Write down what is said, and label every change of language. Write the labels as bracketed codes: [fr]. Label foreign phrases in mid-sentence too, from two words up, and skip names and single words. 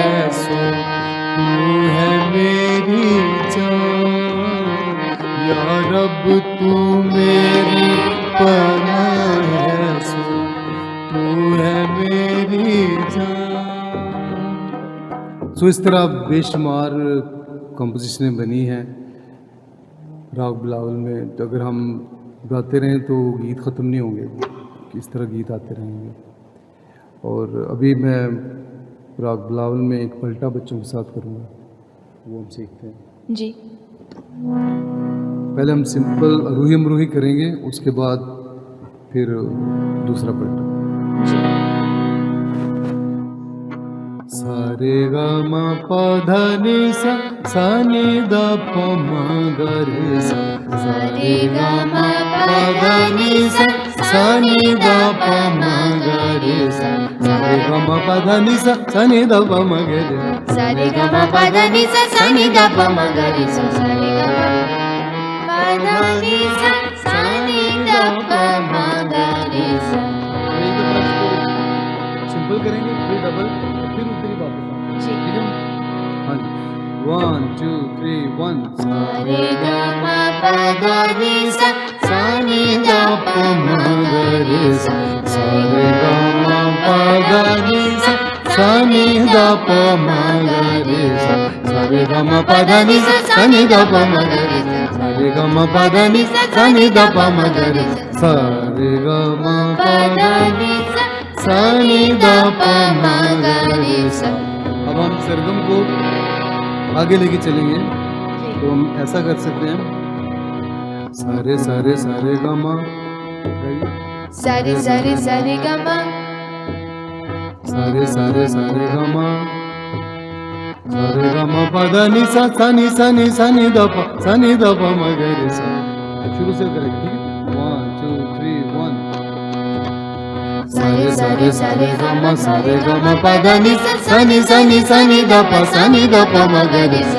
[hi] सो तू है मेरी जान। या रब तू मेरी पनाह है, सो तू है मेरी जान। सो इस तरह बेशुमार कंपोजिशनें बनी हैं राग बिलावल में। तो अगर हम गाते रहें तो गीत ख़त्म नहीं होंगे, इस तरह गीत आते रहेंगे। और अभी मैं राग बिलावल में एक पलटा बच्चों के साथ करूँगा, वो हम सीखते हैं। जी पहले हम सिंपल अरूही अमरूही करेंगे, उसके बाद फिर दूसरा पलटा। सा रे ग म प ध नि सा नि द प म ग रे सा। सा रे ग म प ध नि सा नि द प म ग रे सा। सा रे ग म प ध नि सा नि द प म ग रे सा। सा रे ग म प ध नि सा नि द प म ग रे सा। सा रे ग म प ध नि सा नि द प म ग रे सा। एक दफा इसको सिंपल करेंगे, फिर डबल, फिर ऊपरी वापस आएंगे। जी ठीक है? हाँ जी, 1 2 3 1 सा रे ग म प ध नि सा नि द प म ग रे सा। सा रे ग म प ध नि सा नि द प म ग रे सा। सा रे ग म प ध नि सा नि द प म ग रे सा। सा रे ग म प ध नि सा नि द प म ग रे सा। सा रे ग म प ध नि सा नि द प म ग रे सा। अब हम सरगम को आगे लेके चलेंगे, तो हम ऐसा कर सकते हैं, सारे सारे सारे ग म, सारे सारे सारे ग म, सारे सारे सारे ग म, सारे ग म प ध नि सा नि द प नि द प म ग रे सा। शुरू से करेंगे, ठीक है? 1 2 3 1 सारे सारे सारे ग म, सारे ग म प ध नि सा नि द प नि द प म ग रे सा।